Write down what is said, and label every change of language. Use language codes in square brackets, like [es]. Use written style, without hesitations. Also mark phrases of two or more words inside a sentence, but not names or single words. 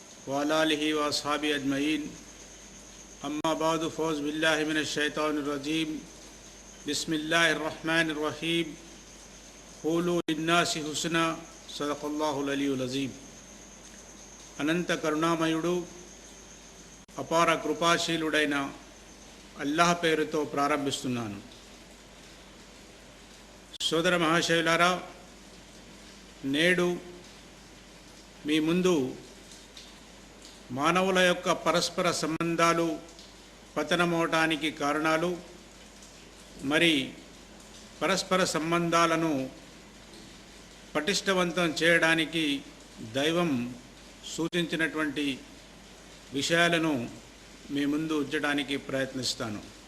[ar] وعلى آله وأصحابه أجمعين أما بعد فأعوذ بالله من الشيطان الرجيم بسم الله الرحمن الرحيم قولوا للناس حسنا صدق الله العلي العظيم. [te] అనంత కరుణామయుడు అపార కృపాశీలుడైన అల్లాహ్ పేరుతో ప్రారంభిస్తున్నాను. సోదర మహాశయులారా, నేడు మీ ముందు మానవుల యొక్క పరస్పర సంబంధాలు పతనమవటానికి కారణాలు, మరి పరస్పర సంబంధాలను పటిష్టవంతం చేయడానికి దైవం సూచించినటువంటి విషయాలను మీ ముందు ఉంచడానికి ప్రయత్నిస్తాను.